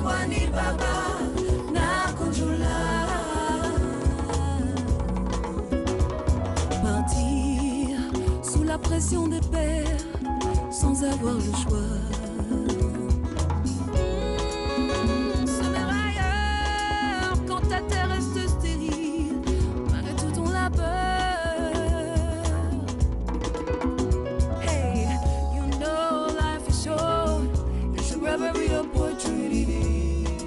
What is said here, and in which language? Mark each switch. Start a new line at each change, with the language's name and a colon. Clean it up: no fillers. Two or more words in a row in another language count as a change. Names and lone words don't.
Lingala: Nani baba na conjola.
French: Partir sous la pression des pères sans avoir le choix. Semer ailleurs quand ta terre reste stérile, malgré tout ton labeur.
English: Hey, you know life is short, you should grab every opportunity.